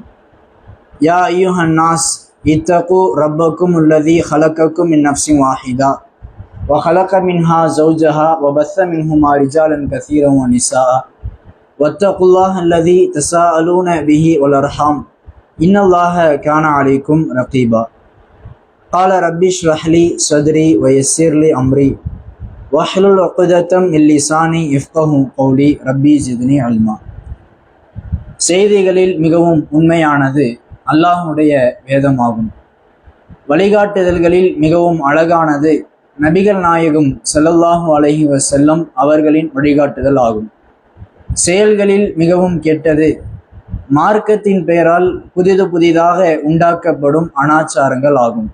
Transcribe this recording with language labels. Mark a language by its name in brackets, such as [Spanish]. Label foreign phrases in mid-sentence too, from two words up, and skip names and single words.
[Arabic] يا أيها الناس اتقوا ربكم الذي خلقكم من نفس واحدة وخلق منها زوجها وبث منهما رجالا كثيرا ونساء واتقوا الله الذي تساءلون به والأرحام إن الله كان عليكم رقيبا. قال ربي اشرح لي صدري ويسر لي أمري واحلل عقدة من لساني يفقهوا قولي ربي زدني علما. [Tamil] செய்திகளில் மிகவும் உண்மையானது அல்லாஹ்வுடைய வேதமாகும். வழிகாட்டுதல்களில் மிகவும் அழகானது நபிகள் நாயகம் [Arabic] صلى الله عليه وسلم [Tamil] அவர்களின் வழிகாட்டுதல் ஆகும். செயல்களில் மிகவும் கெட்டது மார்க்கத்தின் பெயரால் புதிதாக உண்டாக்கப்படும் அனாச்சாரங்கள் ஆகும்.